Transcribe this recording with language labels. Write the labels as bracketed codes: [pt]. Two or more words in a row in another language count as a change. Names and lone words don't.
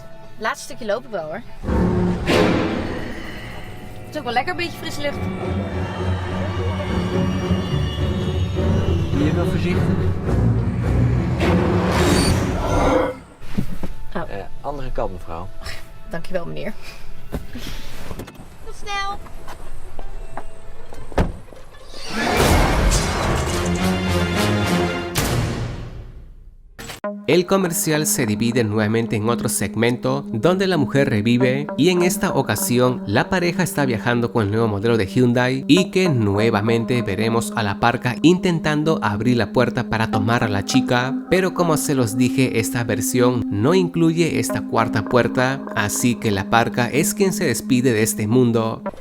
[nl] Laatste stukje loop ik wel hoor. Is ook wel lekker, een beetje frisse lucht. Doe je wel voorzichtig? Oh. Andere kant, mevrouw. Dankjewel meneer. Tot snel. [es] El comercial se divide nuevamente en otro segmento donde la mujer revive y en esta ocasión la pareja está viajando con el nuevo modelo de Hyundai y que nuevamente veremos a la parca intentando abrir la puerta para tomar a la chica, pero como se los dije, esta versión no incluye esta cuarta puerta, así que la parca es quien se despide de este mundo.